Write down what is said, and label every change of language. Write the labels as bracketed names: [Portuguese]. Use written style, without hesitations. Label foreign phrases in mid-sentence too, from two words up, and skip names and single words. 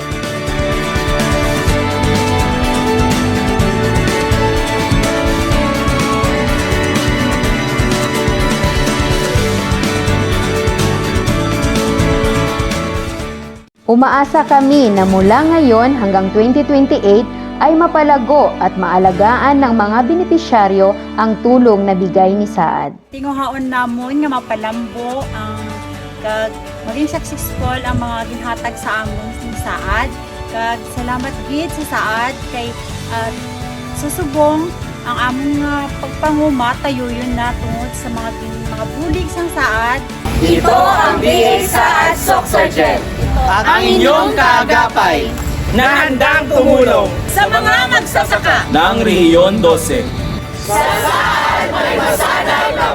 [Filipino] Umaasa kami na mula ngayon hanggang 2028 ay mapalago at maalagaan ng mga benepisyaryo ang tulong na bigay ni SAAD. [Hiligaynon] Tinguhaon namon nga mapalambo ang kag maging successful ang mga ginhatag sa amon ni SAAD. Kag salamat gid sa SAAD kay susubong ang among pagpanguma tayuyon na tungod sa mga bulig sang SAAD. [Filipino] Ito ang BA SAAD Soxargen, ang inyong kaagapay na handang tumulong Sa mga magsasaka ng Rehiyon 12. sa SAAD may masanay